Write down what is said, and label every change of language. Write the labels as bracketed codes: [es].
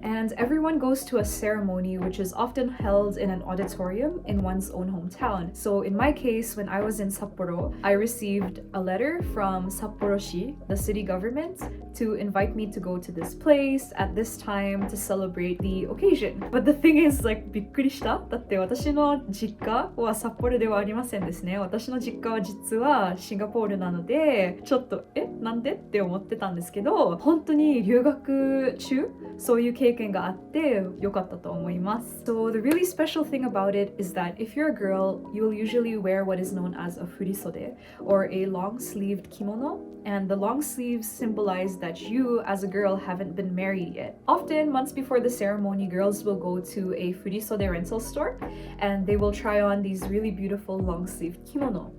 [en] And everyone goes to a ceremony which is often held in an auditorium in one's own hometown. So in my case, when I was in Sapporo, I received a letter from Sapporo-shi, the city government, to invite me to go to this place at this time to celebrate the occasion. But the thing is, like, [ja] びっくりした。だって私の実家は札幌ではありませんですね。私の実家は実はシンガポールなので、ちょっとなんでって思ってたんですけど、本当に留学中そういう経験があってよかったと思います。 [en] So the really special thing about it is that if you're a girl, you will usually wear what is known as a furisode, or a long-sleeved kimono, and the long sleeves symbolize that you as a girl haven't been married yet. Often, months before the ceremony, girls will go to a furisode rental store and they will try on these really beautiful long-sleeved kimono.